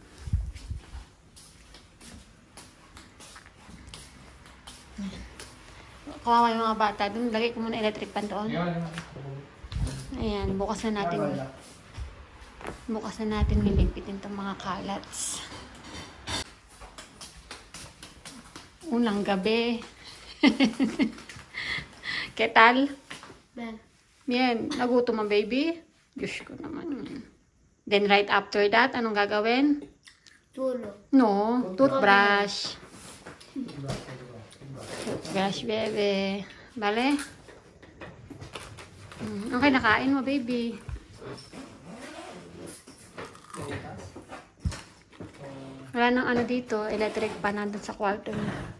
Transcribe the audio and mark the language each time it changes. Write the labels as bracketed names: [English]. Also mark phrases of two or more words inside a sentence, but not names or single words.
[Filipino] Kawawa yung mga bata. Doon, lagay ko muna [English] electric pan [Filipino] doon. Ayan, bukas na natin. Bukas na natin liligpitin itong mga kalats. Unang gabi. [Spanish] ¿Qué tal? Ben. Bien. [Filipino] Nagutom ang baby? Diyos ko naman. [English] Then right after that, [Filipino] anong gagawin? Tulog. [English] No, toothbrush. Toothbrush, bebe. Bale? [Filipino] Okay, nakain mo, baby. Wala nang ano dito, electric pa nandun sa kwarto niya.